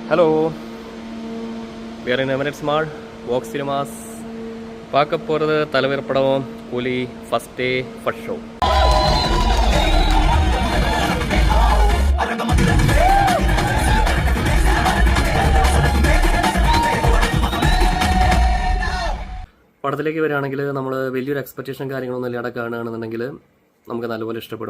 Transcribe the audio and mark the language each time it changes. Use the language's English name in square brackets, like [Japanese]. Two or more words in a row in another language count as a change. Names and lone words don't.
[English] ஹலோ, we are in Emirates Mall, Vox Cinemas. [Tamil] பார்க்க போகிறது தலைவர் படம் கூலி [English] first day first show. [Malayalam] പടത്തിലേക്ക് വരികയാണെങ്കിൽ നമ്മൾ വലിയൊരു എക്സ്പെക്റ്റേഷൻ കാര്യങ്ങളൊന്നും ഇല്ലാതെ കാണുകയാണെന്നുണ്ടെങ്കിൽ നമുക്ക് നല്ലപോലെ ഇഷ്ടപ്പെടും.